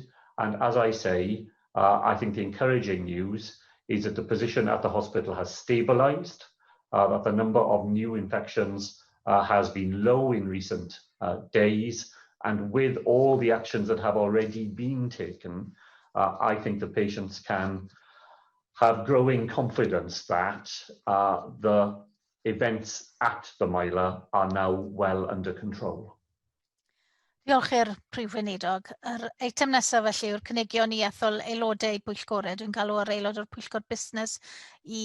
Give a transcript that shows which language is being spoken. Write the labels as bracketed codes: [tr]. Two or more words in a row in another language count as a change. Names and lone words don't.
[en] And as I say, I think the encouraging news is that the position at the hospital has stabilised, that the number of new infections has been low in recent days, and with all the actions that have already been taken, I think the patients can have growing confidence that the events at the Miler are now well under control. [cy] Diolch i'r Prif Weinidog. Yr eitem nesaf felly yw'r cynigion i ethol aelodau pwyllgorau. Dwi'n galw ar aelod o'r pwyllgor busnes i